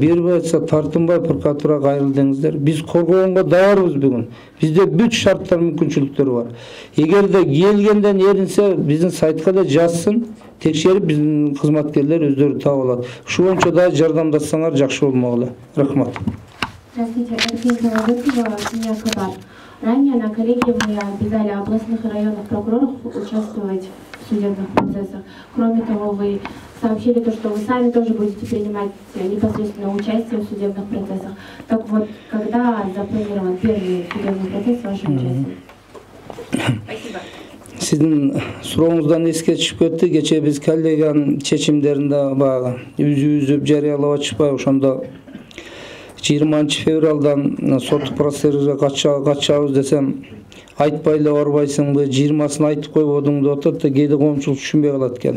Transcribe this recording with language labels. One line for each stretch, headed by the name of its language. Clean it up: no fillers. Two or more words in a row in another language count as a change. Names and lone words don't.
Kyrgyz: Бербей атса тартынбай прокуратурага кайрыл деңиздер. Биз коргогонго даярбыз бүгүн. Бизде бүт шарттар, мүмкүнчүлүктөр бар. Эгерде келгенден эринсе, биздин сайтка да жазсын, текшерип биздин кызматкерлер өздөрү таап алат. Ушу боюнча да жардамдасаңар жакшы болмогулы. Рахмат.
Russian: Здравствуйте, Архингова Владимирова, семья Кабар. Ранее на коллегиуме обязали областных и районных прокуроров участвовать в судебных процессах. Кроме того, вы сообщили, что вы сами тоже будете принимать непосредственное участие в судебных процессах. Так вот, когда запланирован первый судебный процесс с вашим участием? Спасибо.
Kyrgyz: Сиздин сурооңуздан эске чыгып кетти. Кечээ биз коллегиянын чечимдеринде баягы үзүп жарыялап атышпай, ошондо 20 февралдан соттук процесске катышабыз десем, айтпай эле барбайсыңбы, 20-сын айтып койбодуң деп атат да, кээде коомчулук түшүнбөй калат экен.